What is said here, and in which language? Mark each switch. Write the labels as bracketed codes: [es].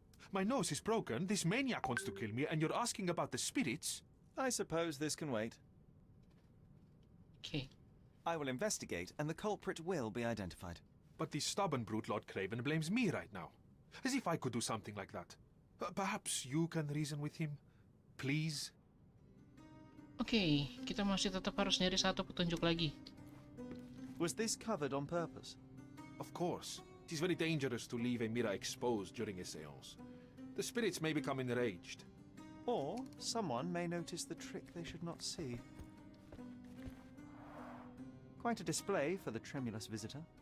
[en] My nose is broken, this maniac wants to kill me, and you're asking about the spirits? I suppose this can wait. Oke. I will investigate, and the culprit will be identified. But this stubborn brute Lord Craven blames me right now. As if I could do something like that. Perhaps you can reason with him? Please? [id] Oke, kita masih tetap harus nyari satu petunjuk lagi. [en] Was this covered on purpose? Of course. It is very dangerous to leave a mirror exposed during a seance. The spirits may become enraged. Or someone may notice the trick they should not see. Quite a display for the tremulous visitor.